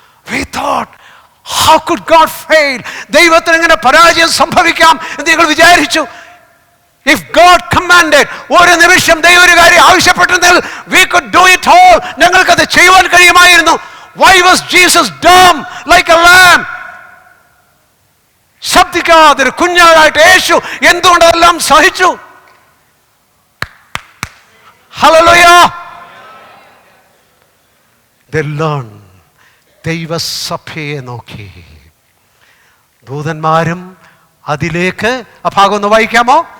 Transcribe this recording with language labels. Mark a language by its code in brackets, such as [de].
[en] We thought, how could God fail? [ml] ദൈവത്തിന് എങ്ങനെ പരാജയം സംഭവിക്കാം എന്ന് നിങ്ങൾ വിചാരിച്ചു. [en] If God commanded, [ml] ഒരു നിമിഷം ദൈവം ഒരു കാര്യം ആവശ്യപ്പെട്ടിരുന്നെങ്കിൽ [en] we could do it all. [ml] ഞങ്ങൾക്കത് ചെയ്യുവാൻ കഴിയുമായിരുന്നു. [en] Why was Jesus dumb like a lamb? [ml] ശബ്ദിക്കാതൊരു കുഞ്ഞാടായിട്ട് യേശു എന്തുകൊണ്ട് അതെല്ലാം സഹിച്ചു? [en] Hallelujah. They learn. [ml] ദൈവസഭയെ നോക്കി ദൂതന്മാരും അതിലേക്ക്. ആ ഭാഗം ഒന്ന് വായിക്കാമോ?